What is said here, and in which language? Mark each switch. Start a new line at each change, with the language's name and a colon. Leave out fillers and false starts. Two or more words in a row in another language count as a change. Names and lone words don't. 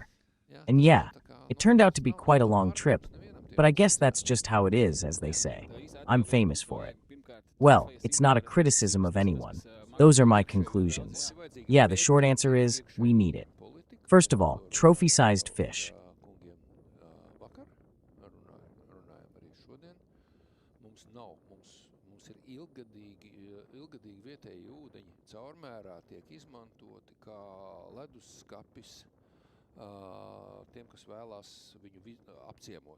English: And yeah, it turned out to be quite a long trip, but I guess that's just how it is, as they say. I'm famous for it. Well, it's not a criticism of anyone. Those are my conclusions. Yeah, the short answer is, we need it. First of all, trophy-sized fish.
Latvian: Ilgadīgi vietēji ūdeņi caurmērā tiek izmantoti kā leduskapis tiem, kas vēlās viņu apciemot.